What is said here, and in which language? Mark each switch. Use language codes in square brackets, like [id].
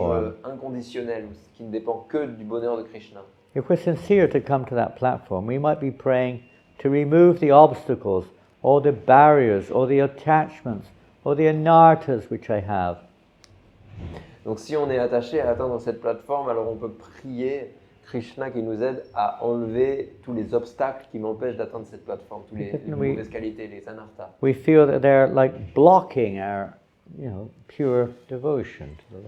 [fr] échange inconditionnel qui ne dépend que du bonheur de Krishna. [en] if we're sincere to come to that platform, we might be praying to remove the obstacles, or the barriers, or the attachments, or the anarthas which I have. [fr] Donc si on est attaché à atteindre cette plateforme, alors on peut prier Krishna qui nous aide à enlever tous les obstacles qui m'empêchent d'atteindre cette plateforme, tous les mauvaises qualités, les anarthas. [en] We feel that they're like blocking our, pure devotion to the Lord.